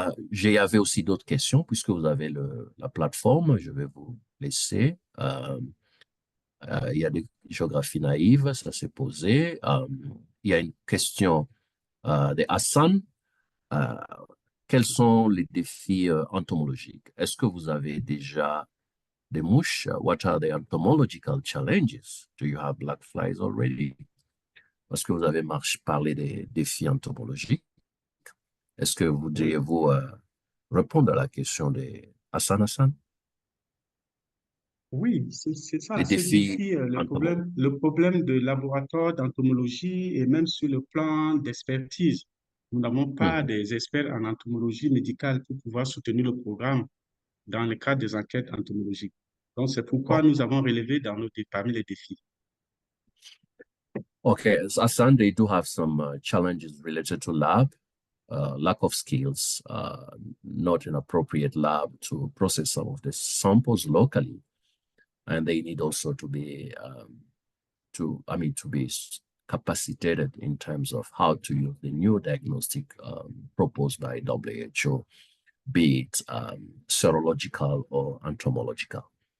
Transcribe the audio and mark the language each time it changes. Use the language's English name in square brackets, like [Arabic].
[French] J'avais aussi d'autres questions, puisque vous avez la plateforme, je vais vous laisser. Il y a des géographies naïves, ça s'est posé. Il y a une question de Hassan. Quels sont les défis entomologiques? Est-ce que vous avez déjà des mouches? [English] What are the entomological challenges? Do you have black flies already? [French] Parce que vous avez parlé des défis entomologiques. Est-ce que vous voudriez-vous répondre à la question de Hassan? Oui, c'est ça, Les ce défis défi, entomologiques. le problème de laboratoire d'entomologie et même sur le plan d'expertise. Nous n'avons pas des experts en entomologie médicale pour pouvoir soutenir le programme dans le cadre des enquêtes entomologiques. Donc, c'est pourquoi nous avons relevé parmi les défis. [English] Okay, so Hassan, they do have some challenges related to lab, lack of skills, not an appropriate lab to process some of the samples locally. And they need also to be, to be capacitated in terms of how to use the new diagnostic proposed by WHO, be it serological or entomological.